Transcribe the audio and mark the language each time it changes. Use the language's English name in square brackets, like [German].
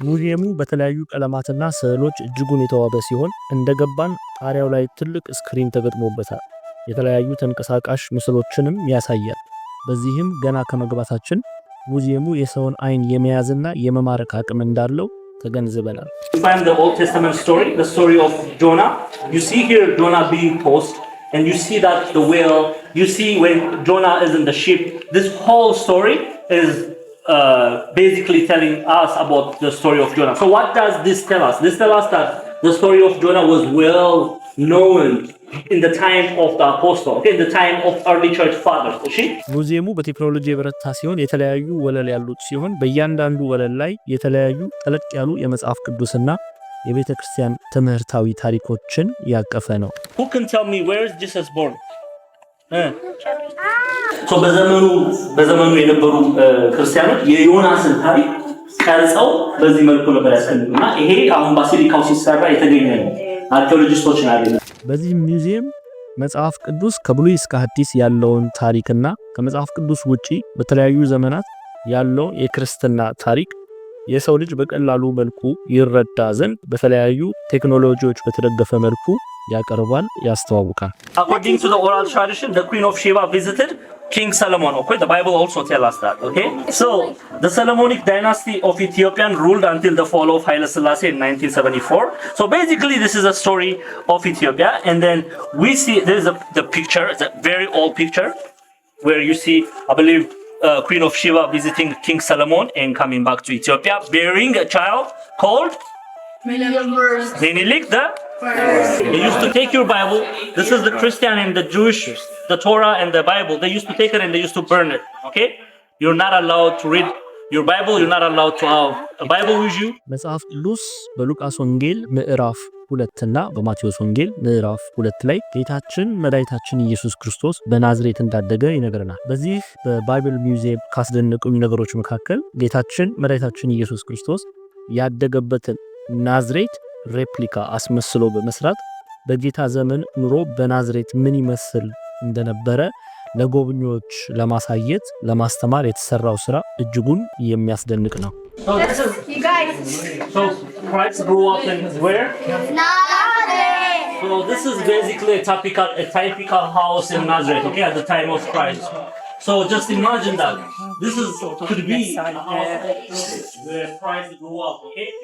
[Amharic] ሙዚየሙ በተለያዩ ቀለማትና ስዕሎች እጅጉን የተዋበ ሲሆን እንደገባን ጣሪያው ላይ ትልቅ ስክሪን ተገጥሞበታል። የተለያዩ ተንቀሳቃሽ ምስሎችንም ያሳያል። በዚህም ገና ከመግባታችን ሙዚየሙ የሰውን አይን የመያዝና የመማረክ አቅም እንዳለው ተገንዝበናል። [English] You find the Old Testament story, the story of Jonah. You see here Jonah being tossed, and you see that the whale, you see when Jonah is in the ship. This whole story is basically telling us about the story of Jonah. So what does this tell us? This tells us that the story of Jonah was well known in the time of the apostle, okay, in the time of early church fathers. [Amharic] ሙዚየሙ በቴክኖሎጂ የበረታ ሲሆን የተለያዩ ወለል ያሉት ሲሆን በእያንዳንዱ ወለል ላይ የተለያዩ ጠለቅ ያሉ የመጽሐፍ ቅዱስና የቤተ ክርስቲያን ትምህርታዊ ታሪኮችን ያቀፈ ነው። [English] Who can tell me where is Jesus born? [Amharic] So በዘመኑ የነበሩ ክርስቲያኖች የዮናስን ታሪክ ቀርጸው በዚህ መልኩ ነበር ያስቀምጡና ይሄ አሁን ባሲሊካው ሲሰራ የተገኘ ነው። አርኪኦሎጂስቶች ናቸው። በዚህ ሚውዚየም መጽሐፍ ቅዱስ ከብሉይ እስከ ሐዲስ ያለውን ታሪክና ከመጽሐፍ ቅዱስ ውጪ በተለያዩ ዘመናት ያለው የክርስትና ታሪክ የሰው ልጅ በቀላሉ መልኩ ይረዳ ዘንድ በተለያዩ ቴክኖሎጂዎች በተደገፈ መልኩ ያቀርባል፣ ያስተዋውቃል። [English] According to the oral tradition, the Queen of Sheba visited King Solomon. Okay, the Bible also tells us that. Okay, so the Solomonic dynasty of Ethiopia ruled until the fall of Haile Selassie in 1974. So basically, this is a story of Ethiopia, and then we see there is the picture, the very old picture, where you see, I believe, Queen of Sheba visiting King Solomon and coming back to Ethiopia, bearing a child called Menelik the First. They used to take your Bible. This is the Christian and the Jewish, the Torah and the Bible. They used to take it and they used to burn it. Okay? You're not allowed to read your Bible. You're not allowed to have a Bible with you. [Amharic] መጽሐፍ ቅዱስ በሉቃስ ወንጌል ምዕራፍ 2 እና በማቴዎስ ወንጌል ምዕራፍ 2 ላይ ጌታችን መድኃኒታችን ኢየሱስ ክርስቶስ በናዝሬት እንዳደገ ይነግረናል። በዚህ በባይብል ሚውዚየም ካስደነቁኝ ነገሮች መካከል ጌታችን መድኃኒታችን ኢየሱስ ክርስቶስ ያደገበትን ናዝሬት ሬፕሊካ አስመስሎ በመስራት በጌታ ዘመን ኑሮ በናዝሬት ምን ይመስል እንደነበረ ለጎብኚዎች ለማሳየት ለማስተማር የተሰራው ስራ እጅጉን የሚያስደንቅ ነው። [English] So Christ grew up in where? Nazareth. So this is basically a typical house in Nazareth, okay, at the time of Christ. So just imagine that. This is could be where Christ grew up, okay?